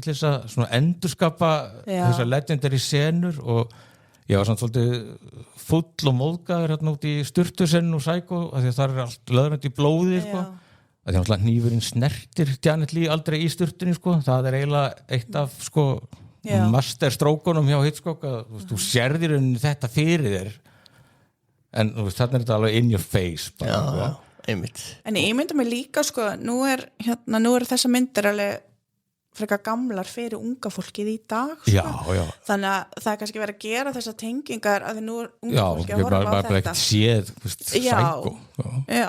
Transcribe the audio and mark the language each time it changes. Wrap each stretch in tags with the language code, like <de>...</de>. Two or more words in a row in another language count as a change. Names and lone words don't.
<is>til þess að svona endurskapa þessar legendary senur og ég var samt svolítið full og móðgæður hérna út í sturtusennu og Psycho, af því að það er allt löðrandi í blóði sko að því að hnífurinn snertir Janet Leigh aldrei í sturtunni sko, það er eiginlega eitt af sko masterstrókunum hjá Hitchcock að þú sérðir þetta fyrir þér en þú veist, þarna er þetta alveg</is> <en>in your face</en> <is>bara, Já, einmitt En ég myndi mig líka sko, nú er þessa myndir alveg frekar gamlar fyrir unga fólkið í dag sko. Já. Þannig að það er kannski verið að gera þessar tengingar að því nú er unga fólki að horfa á þetta bara ekkert séð, Psycho Já.</is>